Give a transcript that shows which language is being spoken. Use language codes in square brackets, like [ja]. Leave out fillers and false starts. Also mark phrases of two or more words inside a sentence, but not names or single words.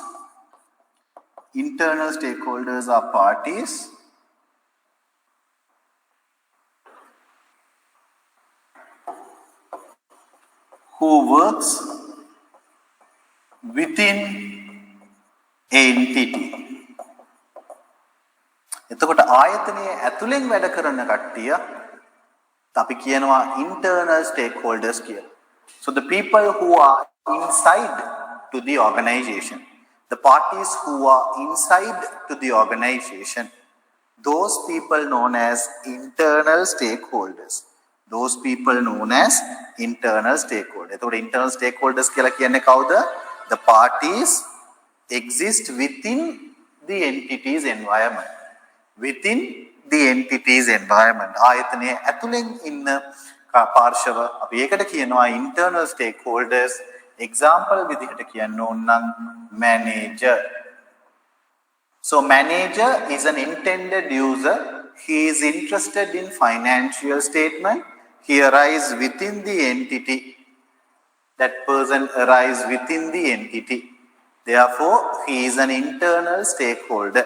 [en] Internal stakeholders are parties who works within entity. [si] එතකොට ආයතනයේ ඇතුලෙන් වැඩ කරන කට්ටිය අපි කියනවා [en] internal stakeholders [si] කියලා. [en] So the people who are inside to the organization, the parties who are inside to the organization, those people known as internal stakeholders. Those people known as internal stakeholders. [si] එතකොට [en] internal stakeholders [si] කියලා කියන්නේ කවුද? [en] The parties exist within the entity's environment. Within the entity's environment. [si] ආයතනයේ ඇතුලෙන් ඉන්න පාර්ශව අපි ඒකට කියනවා [en] internal stakeholders. [si] Example විදිහට කියන්න ඕන නම් manager. [en] So manager is an intended user. He is interested in financial statement. He arrives within the entity. That person arrives within the entity. Therefore, he is an internal stakeholder.